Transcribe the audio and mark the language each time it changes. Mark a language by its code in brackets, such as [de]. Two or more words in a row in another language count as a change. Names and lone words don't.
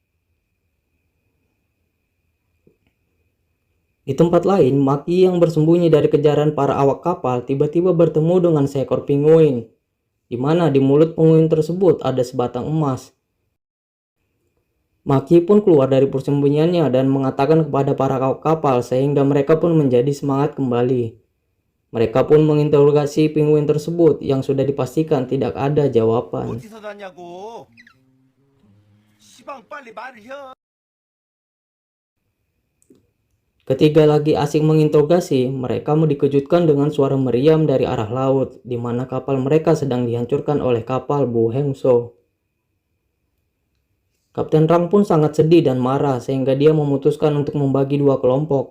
[id] Di tempat lain, Maki yang bersembunyi dari kejaran para awak kapal tiba-tiba bertemu dengan seekor pinguin, di mana di mulut pinguin tersebut ada sebatang emas. Maki pun keluar dari persembunyiannya dan mengatakan kepada para awak kapal sehingga mereka pun menjadi semangat kembali. Mereka pun menginterogasi pinguin tersebut yang sudah dipastikan tidak ada jawaban. [ko] 어디서 났냐고. 시방 빨리 말을 해. [id] Ketika lagi asik menginterogasi, mereka dikejutkan dengan suara meriam dari arah laut, di mana kapal mereka sedang dihancurkan oleh kapal Bu Hengso. Kapten Rang pun sangat sedih dan marah sehingga dia memutuskan untuk membagi dua kelompok.